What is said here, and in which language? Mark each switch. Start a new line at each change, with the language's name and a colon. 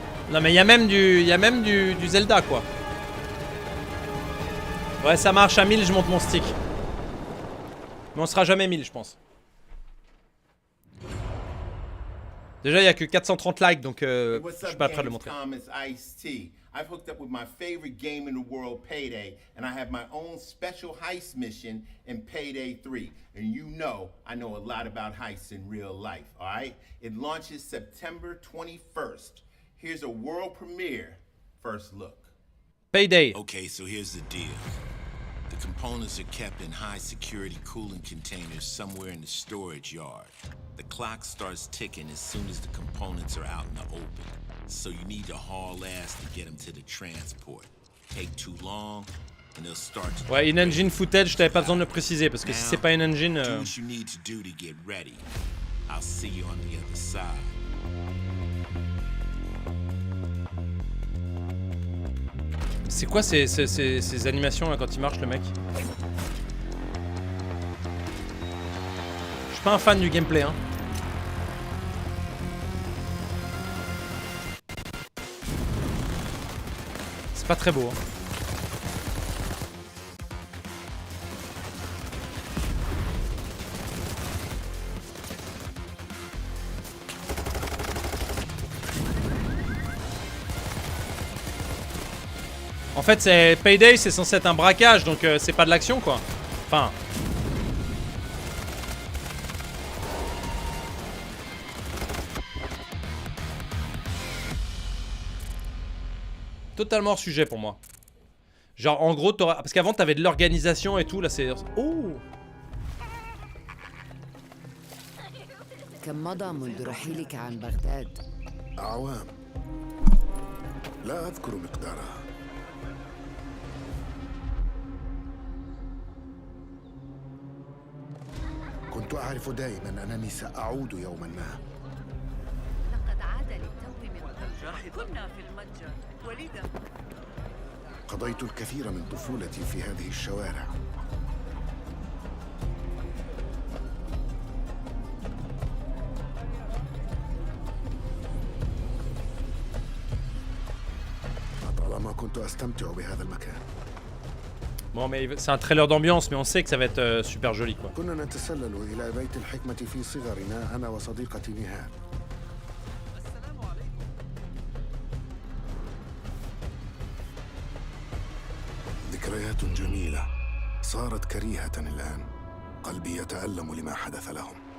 French: Non, mais il y a même du Zelda, quoi. Ouais, ça marche à 1000, je monte mon stick. Mais on sera jamais 1000, je pense. Déjà, il n'y a que 430 likes, donc je suis pas prêt à le montrer.
English: I've hooked up with my favorite game in the world, Payday, and I have my own special heist mission in Payday 3. And you know, I know a lot about heists in real life, all right? It launches September 21st. Here's a world premiere first look. Payday. Okay, so here's the deal. The components are kept in high security cooling containers somewhere in the storage yard. The clock starts ticking as soon as the components are out in the open. So you need to haul ass to get them to the transport. Take too long, and they'll start to...
French: Ouais,
English: in-engine footage,
French: je t'avais pas besoin de le préciser, parce que si c'est pas in-engine...
English: Do what you need to do to get ready. I'll see you on the other side.
French: C'est quoi ces animations là quand il marche le mec? Je suis pas un fan du gameplay hein. C'est pas très beau hein. En fait, c'est Payday, c'est censé être un braquage, donc c'est pas de l'action quoi. Enfin. Totalement hors sujet pour moi. Genre, en gros, t'auras. Parce qu'avant, t'avais de l'organisation et tout, là c'est. Oh!
Arabic: كم مضى منذ رحيلك عن بغداد؟ أعوام لا أذكر مقدارها. كنت أعرف دائما أنني سأعود يوما ما. لقد عاد للتو من كنا في المتجر ولذا قضيت الكثير من طفولتي في هذه الشوارع. طالما كنت أستمتع بهذا المكان.
French: Bon, mais c'est un trailer d'ambiance, mais on sait que ça va être super joli, quoi.
Arabic: كنا نتسلل إلى بيت الحكمة في صغرنا أنا وصديقتي نهار. ذكريات جميلة صارت كريهة الآن. قلبي يتألم لما حدث لهم.